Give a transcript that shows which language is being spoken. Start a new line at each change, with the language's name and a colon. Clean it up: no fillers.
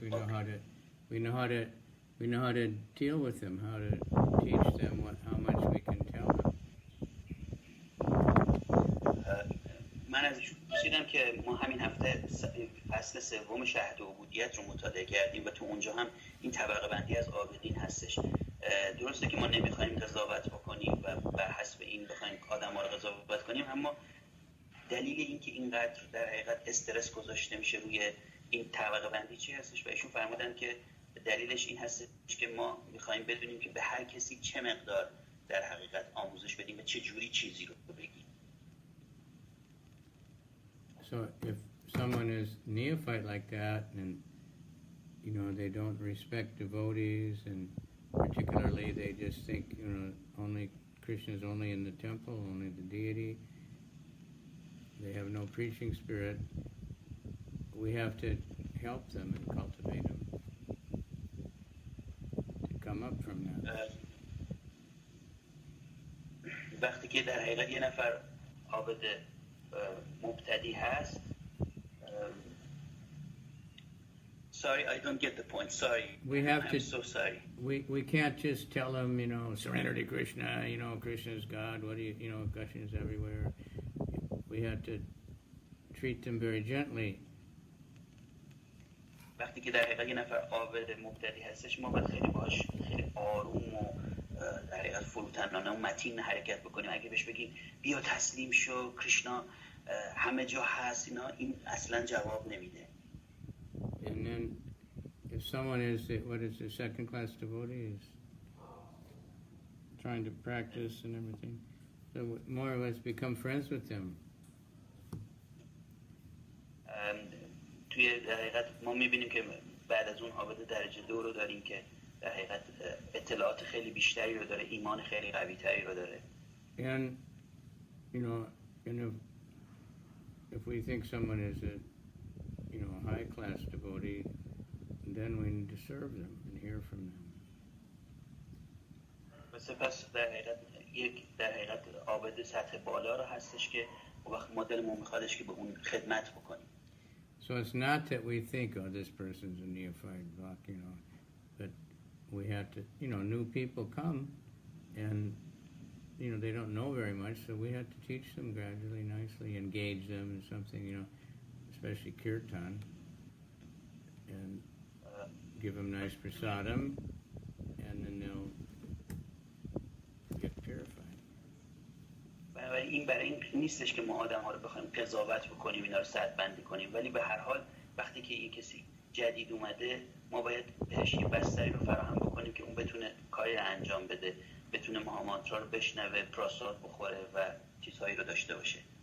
English: We know how to deal with them, how to teach them how much we can tell them.
Persian: من ازش پرسیدم که ما همین هفته فصل سوم شهد عبودیت رو مطالعه کردیم و تو اونجا هم این طبقه بندی از عابدین هستش. درسته که ما نمیخوایم قضاوت بکنیم و بر حسب این بخوایم آدم‌ها رو قضاوت کنیم، اما دلیل این که اینقدر در حقیقت استرس گذاشته میشه روی این طبقه بندی چی هستش؟ و ایشون فرمودن که دلیلش این هستش که ما میخوایم بدونیم که به هر کسی چه مقدار در حقیقت آموزش بدیم و چه جوری چیزی رو بگیم.
English: So if someone is neophyte like that, and they don't respect devotees, and particularly they just think only Krishna is only in the temple, only the deity, they have no preaching spirit, we have to help them and cultivate them to come up from that.
Persian: وقتی که در حقیقت یه نفر عابد مبتدی هست.
English: Sorry, I don't get the point. Sorry. I'm so sorry. We can't just tell them, surrender to Krishna, Krishna is God, Krishna is everywhere. We have to treat them very gently.
Persian: وقتی که در حقیقت یه نفر عابد مبتدی هستش، ما باید خیلی باهاش خیلی آروم و در حقیقت فروتنانه و متین حرکت بکنیم. اگه بهش بگیم بیا تسلیم شو، کریشنا همه جا هست، این اصلا جواب نمیده.
English: And then if someone is a second class devotee, is trying to practice and everything, so more or less become friends with them.
Persian: توی در حقیقت ما میبینیم که بعد از اون عابد درجه 2 رو داریم که در حقیقت اطلاعات خیلی بیشتری رو داره، ایمان خیلی قوی تری رو داره.
English: And if we think someone is a high class devotee, then we need to serve them and hear from them.
Persian: سپس در حقیقت عابد سطح بالا رو هستش که وقت ما دلمون میخوادش که به اون خدمت بکنیم.
English: So it's not that we think, this person's a neophyte, but we have to, new people come and, they don't know very much, so we have to teach them gradually, nicely, engage them in something, especially kirtan, and give them nice prasadam, and then they'll get purified.
Persian: این برای این نیستش که ما آدم ها رو بخوایم قضاوت بکنیم، اینا رو سد بندی کنیم، ولی به هر حال وقتی که یه کسی جدید اومده ما باید بهش یه بستری رو فراهم بکنیم که اون بتونه کاری رو انجام بده، بتونه مهامانترا رو بشنوه، پراساد بخوره و چیزهایی رو داشته باشه.